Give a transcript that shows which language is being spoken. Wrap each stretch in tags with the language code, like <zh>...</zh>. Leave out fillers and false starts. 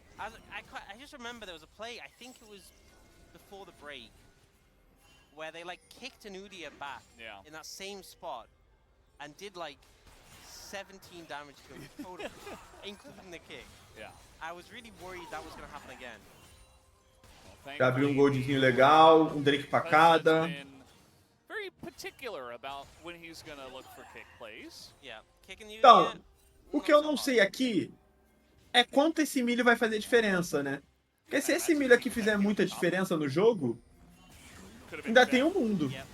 <en>I just remember there was a play, I think it was before the break, where they like kicked Anudia back in that same spot and did like 17 damage to him total, including the kick. Yeah. I was really worried that was going to happen again.</en> <pt>Já abriu um goldzinho legal, um Drake pra cada.</pt> <en>Very particular about when he's going to look for kick plays. Yeah, kicking you.</en> <pt>Então, O que eu não sei aqui é quanto esse milho vai fazer diferença, né? Porque se esse milho aqui fizer muita diferença no jogo, ainda tem um mundo.</pt>